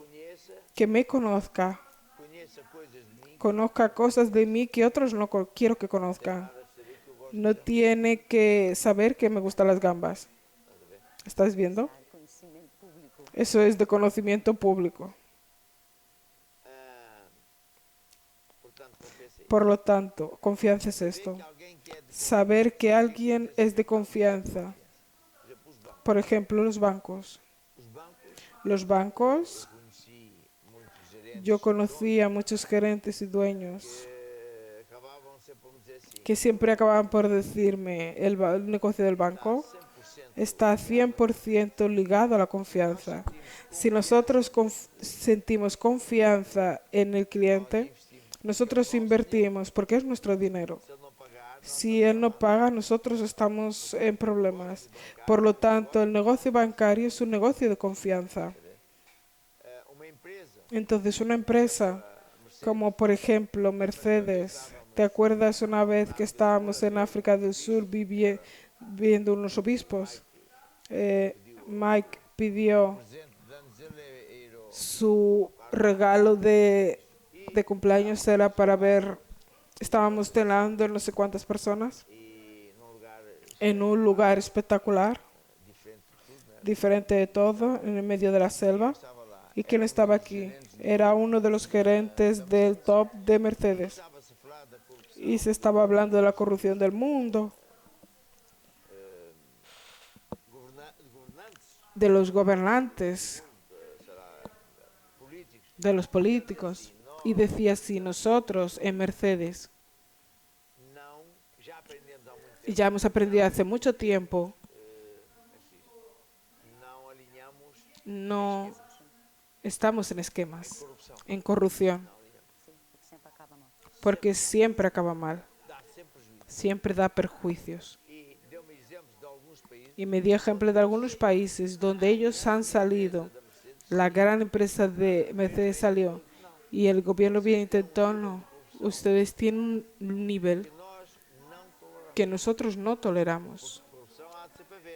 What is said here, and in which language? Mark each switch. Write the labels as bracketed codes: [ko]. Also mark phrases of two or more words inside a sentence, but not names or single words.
[pt] conheça, [es] que me conozca, [pt] conheça coisas de mim, [es] conozca cosas de mí que otros no quiero que conozcan. [pt] para saber que eu gosto. [es] No tiene que saber que me gustan las gambas. ¿Estás viendo? [pt] Conhecimento público. [es] Eso es de conocimiento público. [pt] Portanto, confiança é [es] Por lo tanto, confianza es esto. [pt] que alguém que é de, [es] Saber que alguien es de confianza. [pt] por exemplo, [es] Por ejemplo, [pt] os bancos. [es] los bancos. [pt] Os bancos, [es] Los bancos, [pt] conheci muitos gerentes [es] yo conocí a muchos gerentes y dueños [pt] que acabavam sempre por me dizer assim, [es] que siempre acababan por decirme, el negocio del banco 100% está 100% ligado a la confianza. Si nosotros sentimos confianza en el cliente, nosotros invertimos porque es nuestro dinero. [pt] se ele não pagar, [es] Si él no paga, nosotros estamos en problemas. Por lo tanto, el negocio bancario es un negocio de confianza. [pt] uma empresa, [es] Entonces, una empresa como por ejemplo Mercedes, ¿te acuerdas una vez que estábamos en África del Sur viendo unos obispos? Mike pidió [pt] presente de anos ele é ir ao, [es] su regalo de cumpleaños era para ver, estábamos cenando no sé cuántas personas [pt] e num lugar [es] en un lugar espectacular, [pt] diferente de tudo, né? [es] diferente de todo, en el medio de la selva. [pt] Estava lá, [es] ¿Y quién estaba aquí? Era uno de los gerentes del top de Mercedes. [pt] estava-se a falar da corrupção, [es] Y se estaba hablando de la corrupción del mundo, [pt] governantes, [es] de los gobernantes, [pt] políticos, [es] de los políticos. Y decía, si nosotros en Mercedes, [pt] não, já aprendemos há muito [es] y [pt] tempo, [es] ya hemos aprendido hace mucho tiempo, [pt] não alinhamos [es] no estamos en esquemas, [pt] corrupção, [es] en corrupción, [pt] Sim, porque sempre acaba mal. [es] porque siempre acaba mal, [pt] dá sempre prejuízo. [es] siempre da perjuicios. [pt] E deu-me exemplos de alguns países [es] Y me dio ejemplo de algunos países donde ellos han salido, la gran empresa de Mercedes salió y el gobierno bien intentó, no, ustedes tienen un nivel [pt] que nós não toleramos. [es] que nosotros no toleramos, [pt] Corrupção há de sempre haver.